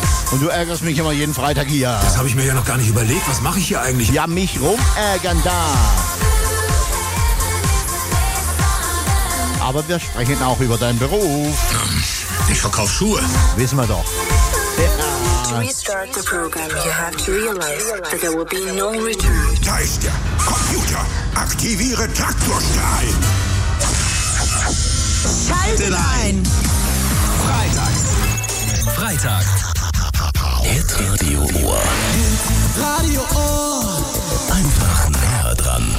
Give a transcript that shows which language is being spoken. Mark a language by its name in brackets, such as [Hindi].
[German] Und du ärgerst mich immer jeden Freitag hier. Das habe ich mir ja noch gar nicht überlegt. Was mache ich hier eigentlich? Ja, mich rumärgern da. Aber wir sprechen auch über deinen Beruf. Ich verkaufe Schuhe. Wissen wir doch. [English] To restart the program, you have to realize that there will be no return. [German] Da ist der Computer. Aktiviere Traktorstrahl. Schalte rein. Freitag. Hit Radio Ohr. Hit Radio Ohr. Einfach näher dran.